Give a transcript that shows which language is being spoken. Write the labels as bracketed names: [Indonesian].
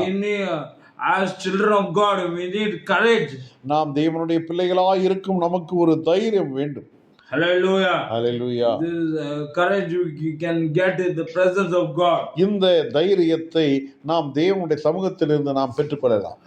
[English] We need, as children of God, we need courage. [Tamil] நாம் தேவனுடைய பிள்ளைகளாய் இருக்கும் நமக்கு ஒரு தைரியம் வேண்டும். [English] Hallelujah. Hallelujah. This courage you can get in the presence of God. [Tamil] இந்த தைரியத்தை நாம் தேவனுடைய சமூகத்திலிருந்து நாம் பெற்றுக்கொள்ளலாம்.